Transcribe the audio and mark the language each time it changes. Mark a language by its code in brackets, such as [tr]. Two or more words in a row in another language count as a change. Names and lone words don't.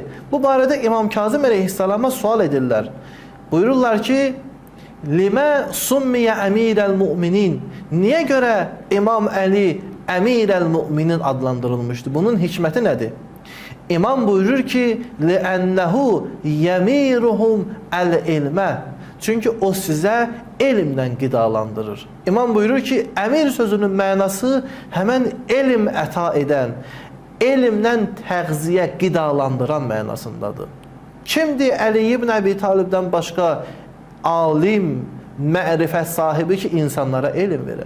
[az] Bu barədə İmam Kazım əleyhissalama sual edirlər. Buyururlar ki, [ar] لم سمي أمير المؤمنين. [az] Niyə görə İmam Əli [ar] أمير المؤمنين [az] adlandırılmışdır? Bunun hikməti nədir? İmam buyurur ki, [ar] لِأَنَّهُ يَمِيرُهُمْ الْاِلْمَ. [az] Çünki o sizə elmdən qidalandırır. İmam buyurur ki, əmir sözünün mənası həmən elm əta edən, elmdən təğziyə qidalandıran mənasındadır. Kimdir Əli ibn Əbi Talibdən başqa alim, mərifət sahibi ki, insanlara elm verir?